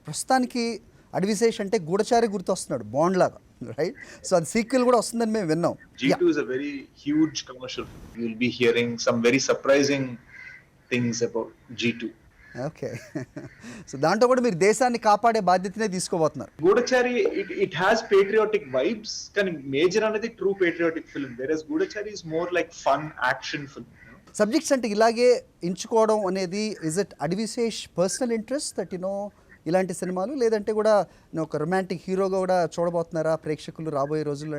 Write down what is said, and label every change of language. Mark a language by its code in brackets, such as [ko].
[te] ప్రస్తుతానికి అడ్విశేష్ అంటే గూఢచారి గుర్తొస్తున్నాడు బాండ్ లాగా, రైట్? సో అది సీక్వెల్ కూడా వస్తుందని మేము విన్నాం. [en] G2 is a very huge commercial film. You'll be hearing some very surprising things about G2. [te] Okay. So దాంట్లో కూడా మీరు దేశాన్ని కాపాడే బాధ్యతనే తీసుకోబోతున్నారు. గూఢచారి [en] it has patriotic vibes, [te] కానీ మేజర్ అనేది [en] True patriotic film. Versus Goodachari is more like fun action film. [te] Subjects అంటే ఇలాగే ఎంచుకోవడం అనేది, [en] is it Adivi Sesh personal interest that [te] ఇలాంటి సినిమాలు, లేదంటే కూడా ఒక రొమాంటిక్ హీరోగా కూడా చూడబోతున్నారా ప్రేక్షకులు రాబోయే రోజుల్లో?